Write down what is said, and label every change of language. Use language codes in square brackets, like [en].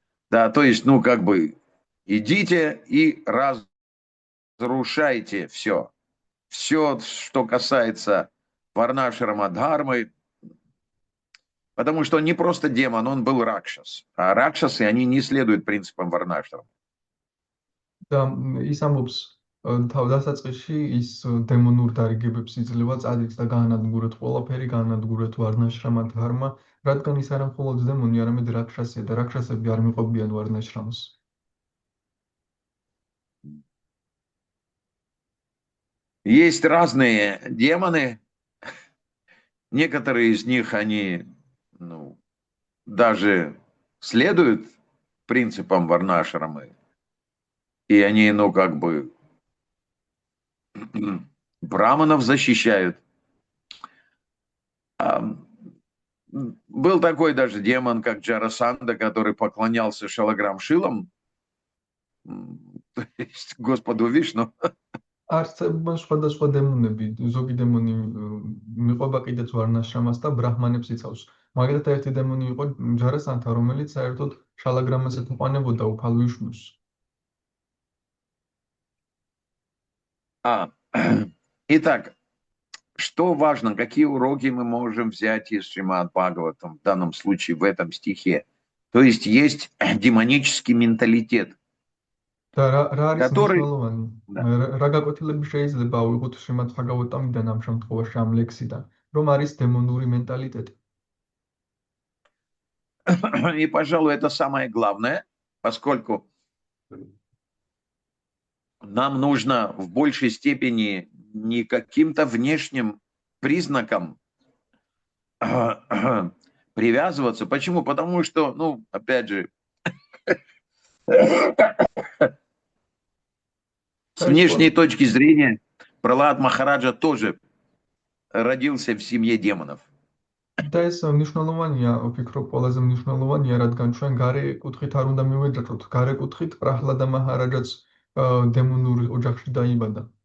[ru] Да, то есть, ну, как бы, идите и разрушайте все. Все, что касается Варнашрама-дхармы, потому что он не просто демон, он был ракшас. А ракшасы, они не следуют принципам Варнашрама. [ka] Да, ის ამბობს თავდასაწყისში ის დემონურ დარიგებებს იძლევა წადით და გაანადგურეთ ყველაფერი, გაანადგურეთ ვარნაშრამა-დჰარმა, რადგან ის არა მხოლოდ დემონი, არამედ რაქშასია და რაქშასები არ მიყვებიან ვარნაშრამს. [ru] Есть разные демоны, некоторые из них, они, ну, даже следуют принципам Варнашрамы, и они, ну, как бы, браманов защищают. Был такой даже демон, как Джарасанда, который поклонялся Шалаграм-Шилам, то есть Господу Вишну. [ka] არსებობენ სხვადასხვა დემონები, ზოგი დემონი მიყვება კიდეც ვარნაშრამას და ბრაჰმანებს იცავს. მაგალითად, ერთი დემონი იყო ჯარასანთა, რომელიც საერთოდ შალაგრამას ეთოყანებოდა უფალ ვიშნუს. [ru] Итак, что важно, какие уроки мы можем взять из Шримад Бхагаватам, в данном случае в этом стихе? То есть демонический менталитет, [ka] და რა არის [ru] который... [ka] მნიშვნელოვანი? [ru] Да. [ka] რა გაკვეთილები შეიძლება ავიღოთ შრიმად ბჰაგავატამიდან ამ შემთხვევაში ამ ლექსიდან, რომ არის დემონური მენტალიტეტი? [ru] И, пожалуй, это самое главное, поскольку нам нужно в большей степени не каким-то внешним признакам привязываться. Почему? Потому что, ну, опять же, с внешней точки зрения, Пралад Махараджа тоже родился в семье демонов. [ka] და ეს მნიშვნელოვანია, ვფიქრობ, ყველაზე მნიშვნელოვანია, რადგან ჩვენ გარე კუთხით არ უნდა მივეძახოთ, გარე კუთხით პრაჰლადა მაჰარაჯაც დემონურ ოჯახში დაიბადა.